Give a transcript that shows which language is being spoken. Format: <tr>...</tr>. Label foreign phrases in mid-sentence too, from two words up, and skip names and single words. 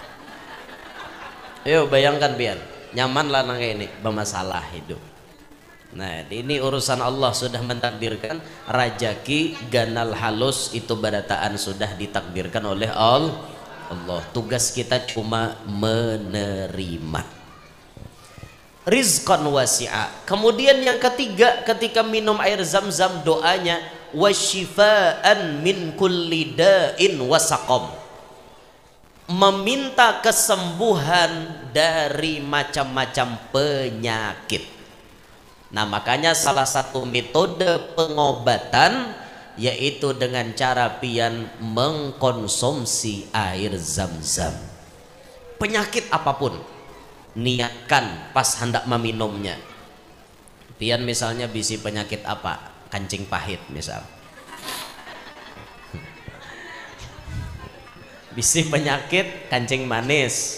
<bjn>Ayo bayangkan biar nyaman lah nang ini, bermasalah hidup.</bjn> <id>Nah ini urusan Allah sudah mentakdirkan.</id> <bjn>Rajaki ganal halus itu barataan sudah ditakdirkan oleh Allah.</bjn> <id>Tugas kita cuma menerima.</id> <ar>Rizqan wasi'a.</ar> <id>Kemudian yang ketiga, ketika minum air zam-zam doanya</id> <ar>wasyifaan min kulli da'in wasaqam,</ar> <id>meminta kesembuhan dari macam-macam penyakit. Nah makanya salah satu metode pengobatan yaitu dengan cara pian mengkonsumsi air zam-zam. Penyakit apapun niatkan pas hendak meminumnya.</id> <bjn>Pian misalnya bisi penyakit apa? Kancing pahit misal. Bisi penyakit kancing manis.</bjn>